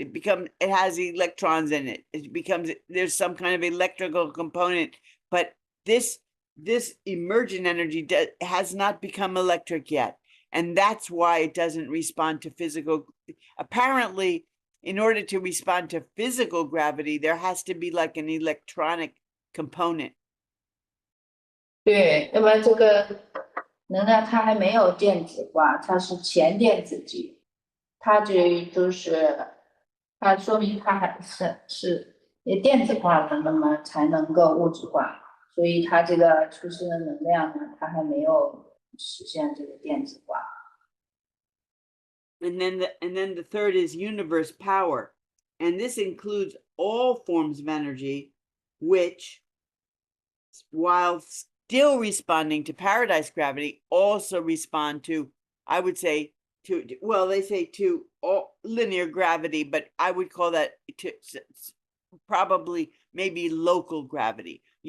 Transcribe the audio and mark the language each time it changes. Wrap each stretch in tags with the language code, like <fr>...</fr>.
<en>It has electrons in it. There's some kind of electrical component, but this emergent energy has not become electric yet. And that's why it doesn't respond to physical. Apparently, in order to respond to physical gravity, there has to be like an electronic component.</en> <zh>对，要不然这个能量它还没有电子化，它是前电子级，它就是它说明它还是电子化了，那么才能够物质化，所以它这个出生的能量呢，它还没有实现这个电子化。</zh> <en>And then the third is universe power, and this includes all forms of energy, which, while still responding to paradise gravity, also respond to, I would say, they say to all linear gravity, but I would call that to probably maybe local gravity,</en>